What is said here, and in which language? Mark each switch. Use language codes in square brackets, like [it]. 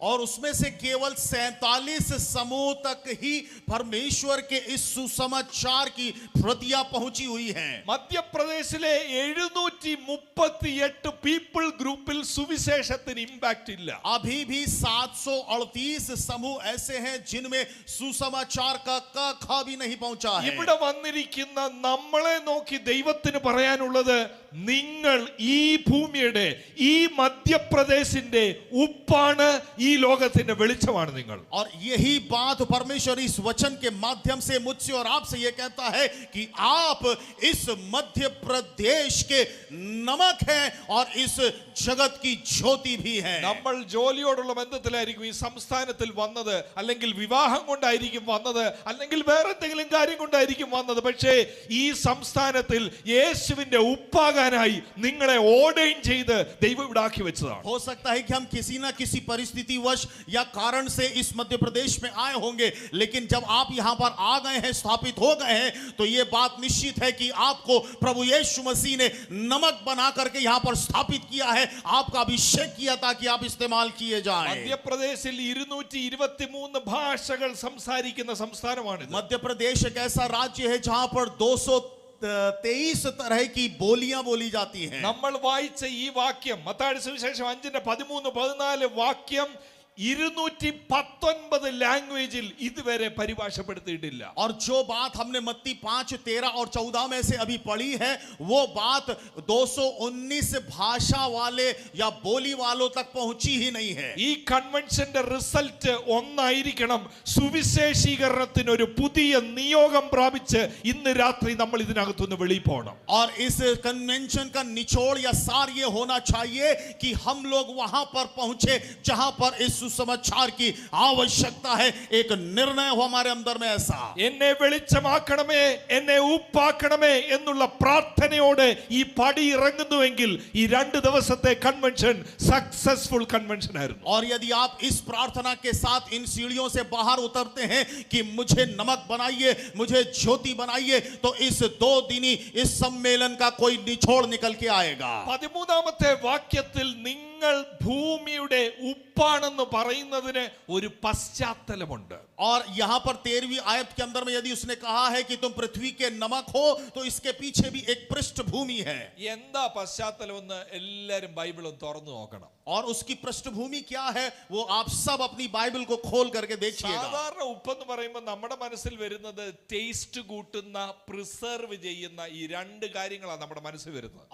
[hi] और उसमें से केवल 47 समूह तक ही परमेश्वर के इस सुसमाचार की प्रतियां पहुंची हुई हैं. [ml] മധ്യപ്രദേശിലെ 738 പീപ്പിൾ ഗ്രൂപ്പിൽ സുവിശേഷത്തിന് ഇമ്പാക്ട് ഇല്ല. [hi] अभी भी 738 समूह ऐसे हैं जिनमें सुसमाचार का खा भी नहीं पहुंचा है. [ml] ഇവിടെ വന്നിരിക്കുന്ന നമ്മളെ നോക്കി ദൈവത്തിന് പറയാനുള്ളത്, നിങ്ങൾ ഈ ഭൂമിയുടെ, ഈ മധ്യപ്രദേശിന്റെ ഉപ്പാണ്, ഈ ലോകത്തിന്റെ വെളിച്ചമാണ് നിങ്ങൾ. [hi] और यही बात परमेश्वर इस वचन के माध्यम से मुझसे और आपसे ये कहता है कि आप इस मध्य प्रदेश के नमक हैं और इस जगत की ज्योति भी हैं. [ml] നമ്മൾ ജോലിയോടുള്ള ബന്ധത്തിലായിരിക്കും ഈ സംസ്ഥാനത്തിൽ വന്നത്, അല്ലെങ്കിൽ വിവാഹം കൊണ്ടായിരിക്കും വന്നത്, അല്ലെങ്കിൽ വേറെ എന്തെങ്കിലും കാര്യം കൊണ്ടായിരിക്കും വന്നത്. പക്ഷേ ഈ സംസ്ഥാനത്തിൽ യേശുവിന്റെ ഉപ്പാകാനായി നിങ്ങളെ ഓർഡൈൻ ചെയ്ത് ദൈവം ഇവിടെ ആക്കി വെച്ചതാണ്. [hi] हो सकता है कि हम किसी ना किसी परिस्थितिवश या कारण से इस मध्य प्रदेश में आए होंगे, लेकिन जब आप यहाँ पर आ गए हैं, स्थापित हो गए हैं, तो ये बात निश्चित है कि आपको प्रभु यीशु मसीह ने नमक बना करके यहाँ पर स्थापित किया है, आपका अभिषेक किया ताकि आप इस्तेमाल किए जाएं. [ml] മധ്യപ്രദേശിൽ 223 ഭാഷകൾ സംസാരിക്കുന്ന സംസ്ഥാനമാണ്. [hi] मध्य प्रदेश एक ऐसा राज्य है जहां पर 223 तरह की बोलियां बोली जाती हैं. [ml] നമ്മൾ വായിച്ച ഈ വാക്യം മത്തായിയുടെ സുവിശേഷം 5:13-14 വാക്യം 219 ലാംഗ്വേജിൽ ഇതുവരെ പരിഭാഷപ്പെടുത്തിയിട്ടില്ല. [hi] और जो बात हमने मत्ती 5, 13 और 14 में से अभी पढ़ी है, वो बात 219 भाषा वाले या बोली वालों तक पहुंची ही नहीं है. [ml] ഈ കൺവെൻഷന്റെ റിസൾട്ട് ഒന്നായിരിക്കണം, സുവിശേഷീകരണത്തിന് ഒരു പുതിയ നിയോഗം പ്രാപിച്ച് ഇന്ന് രാത്രി നമ്മൾ ഇതിനകത്തുനിന്ന് വെളിയിൽ പോകണം. [hi] और इस कन्वेंशन का निचोड़ या सार ये होना चाहिए कि हम लोग वहां पर पहुंचे जहां पर इस सुसमाचार की आवश्यकता है. एक निर्णय हो हमारे अंदर में ऐसा. [ml] എന്നെ വെളിച്ചമാക്കണമേ, എന്നെ ഉപ്പാക്കണമേ എന്നുള്ള പ്രാർത്ഥനയോടെ ഈ പടി ഇറങ്ങുന്നുവെങ്കിൽ ഈ 2 ദിവസത്തെ കൺവെൻഷൻ സക്സസ്ഫുൾ കൺവെൻഷൻ ആയിരുന്നു. [hi] और यदि आप इस प्रार्थना के साथ इन सीढ़ियों से बाहर उतरते हैं कि मुझे नमक बनाइए, मुझे ज्योति बनाइए, तो इस 2 दिनी इस सम्मेलन का कोई निचोड़ निकल के आएगा. [ml] 13ാമത്തെ വാക്യത്തിൽ നിങ്ങൾ ഭൂമിയുടെ ഉപ്പാണെന്ന് പറയുന്നതിന് ഒരു പശ്ചാത്തലമുണ്ട്. [hi] और यहाँ पर 13वीं आयत के अंदर में यदि उसने कहा है कि तुम पृथ्वी के नमक हो, तो इसके पीछे भी एक पृष्ठभूमि है. [ml] എന്താ പശ്ചാത്തലമെന്ന് എല്ലാരും ബൈബിളും തുറന്നു നോക്കണം. [hi] और उसकी पृष्ठभूमि क्या है वो आप सब अपनी बाइबल को खोल करके देखिएगा. [ml] സാധാരണ ഉപ്പെന്ന് പറയുമ്പോൾ നമ്മുടെ മനസ്സിൽ വരുന്നത് ടേസ്റ്റ് കൂട്ടുന്ന, പ്രിസർവ് ചെയ്യുന്ന ഈ 2 കാര്യങ്ങളാണ് നമ്മുടെ മനസ്സിൽ വരുന്നത്.